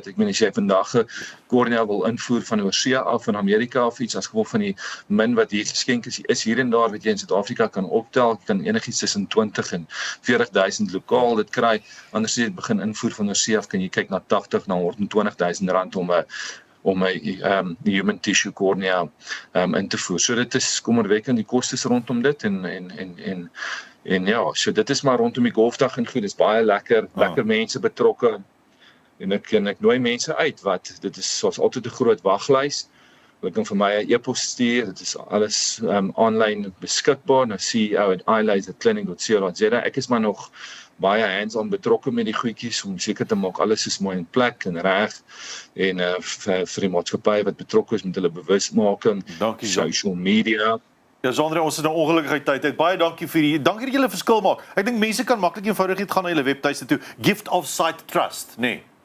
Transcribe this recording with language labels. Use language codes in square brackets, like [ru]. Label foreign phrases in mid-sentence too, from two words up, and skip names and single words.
[af] Ek meen as jy vandag 'n kornea wil invoer van oorsee af van Amerika of iets as gevolg van die min wat hier geskenk is hier en daar wat jy in Suid-Afrika kan optel, jy kan enigiets tussen 20 en 40,000 lokaal dit kry. Anders as jy begin invoer van oorsee af kan jy kyk na 80 na 120,000 rand om 'n [en] human tissue cornea [af] in te voer. So dit is kommerwekkend die kostes rondom dit en ja, so dit is maar rondom die golfdag en goed, dis baie lekker mense betrokke en ek nooi mense uit wat dit is soos altyd 'n groot waglys. Hulle kan vir my 'n e-pos stuur, dit is alles aanlyn beskikbaar na ceo@eyelaserclinic.co.za. Ek is maar nog baie hands-on betrokke met die goedjies om seker te maak alles is mooi in plek en reg en vir die maatskappy wat betrokke is met hulle bewusmaking, [en] social media. [af] Ja, Jean-Ray, ons is nou ongelukkig tyd. Baie dankie dankie dat julle verskil maak. Ek dink mense kan maklik eenvoudig net gaan na julle webtuiste toe, Gift of Sight Trust, nee.